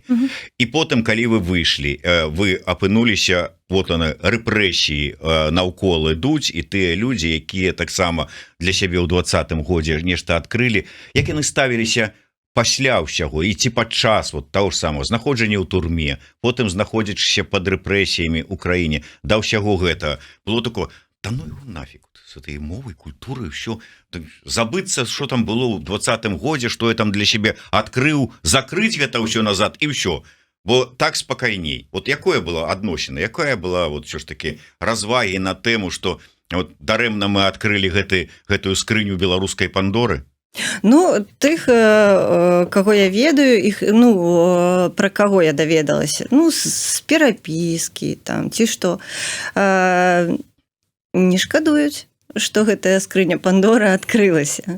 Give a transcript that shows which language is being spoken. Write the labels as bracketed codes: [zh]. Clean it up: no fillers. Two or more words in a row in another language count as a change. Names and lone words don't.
[be] І потым, калі вы выйшлі, вы апынуліся, вот яны, рэпрэсіі наўкол ідуць, і тыя людзі, якія таксама для сябе ў 20-м годзе нешта адкрылі, як яны ставіліся пасля ўсяго, і ці падчас вот таго ж самого знаходжання ў турме, потым знаходзячыся пад рэпрэсіямі ў краіне, да ўсяго гэтага, [ru] было такое, да ну его нафиг, с этой мовой, культурой, все, забыться, что там было в 20-м годзе, что я там для себя открыл, закрыть это все назад, и все. [be] Бо так спокойней. Вот якое было адносіна, якая была вот все ж таки развагі [ru] на тему, что вот [be] дарэмна мы открыли гэтую скрыню беларускай Пандоры? Ну, тых, каго я ведаю, іх, ну, пра каго я даведалася, ну, з перапіскі, там, ці што, не шкадуюць, што гэтая скрыня Пандоры адкрылася.